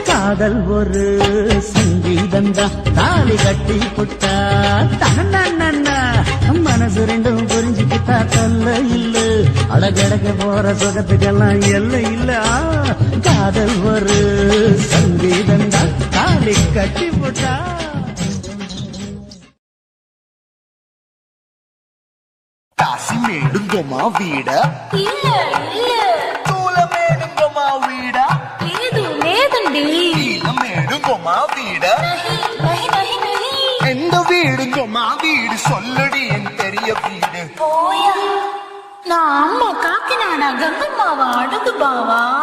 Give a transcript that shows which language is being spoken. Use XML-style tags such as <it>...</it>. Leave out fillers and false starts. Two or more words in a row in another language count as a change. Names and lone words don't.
<ta>காதல் ஒரு சங்கீதந்தா தாலி கட்டி புட்டா தன்னா மனசு ரெண்டும் புரிஞ்சுக்கிட்டா தொல்ல இல்ல அழகழக போற சுகத்துக்கெல்லாம் எல்லை இல்ல காதல் ஒரு சங்கீதந்தா தாலி கட்டி புட்டா காசி மேடுங்கம்மா வீட இல்ல இல்ல தூல மேடுங்கம்மா வீட</ta> <te>లేదు లేదండి</te> <ta>நீல மேடுங்கம்மா வீட</ta> <hi>नहीं नहीं नहीं</hi> <ta>எந்த வீடுங்கம்மா வீடு சொல்லடி என் பெரிய வீடு</ta> <te>పోయా నా అమ్మ కాకినాడ గంగమ్మావ అడుగు బావా</te>